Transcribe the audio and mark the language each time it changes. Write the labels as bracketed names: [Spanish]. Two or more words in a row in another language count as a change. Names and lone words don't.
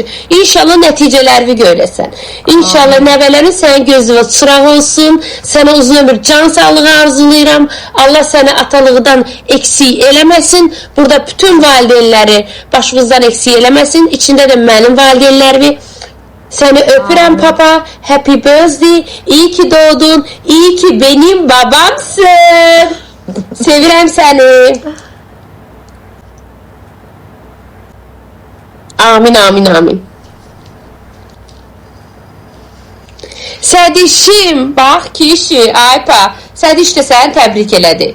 [Azerbaijani] İnşallah nəticələrini görəsən. İnşallah nəvələrin sənin gözünə çıraq olsun. Sənə uzun ömür can sağlığı arzulayıram. Allah səni atalıqdan eksik eləməsin. Burada bütün valideynləri başımızdan eksik eləməsin. İçində də mənim valideynlərimi. Səni öpürəm papa. [English] Happy birthday. [Turkish] İyi ki doğdun. İyi ki benim babamsın. [Azerbaijani] Sevirəm səni. Amin. Sədişim, bax kişi, aypa. Sədiş də səni təbrik elədi.